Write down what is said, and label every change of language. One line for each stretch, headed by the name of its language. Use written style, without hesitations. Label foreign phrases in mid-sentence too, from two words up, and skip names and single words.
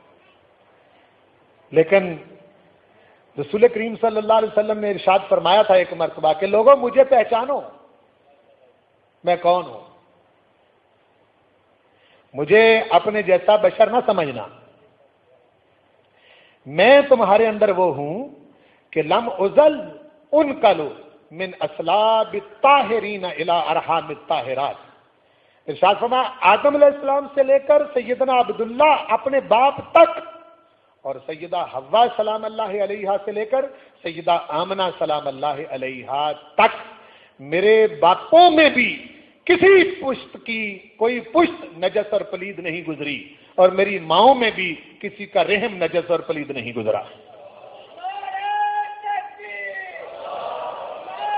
Urdu: لیکن رسول کریم
Arabic: صلی اللہ علیہ وسلم
Urdu: نے ارشاد فرمایا تھا ایک مرتبہ کہ لوگوں مجھے پہچانو، میں کون ہوں، مجھے اپنے جیسا بشر نہ سمجھنا، میں تمہارے اندر وہ ہوں کہ
Arabic: لم ازل انقلو من اسلاب الطاہرین الی ارحام الطاہرات۔
Urdu: ارشاد فرمایا آدم
Arabic: علیہ السلام
Urdu: سے لے کر سیدنا عبداللہ اپنے باپ تک، اور سیدہ حوا
Arabic: سلام اللہ علیہا
Urdu: سے لے کر سیدہ آمنہ
Arabic: سلام اللہ علیہا
Urdu: تک میرے باپوں میں بھی کسی پشت کی کوئی پشت نجس اور پلید نہیں گزری، اور میری ماؤں میں بھی کسی کا رحم نجس اور پلید نہیں گزرا۔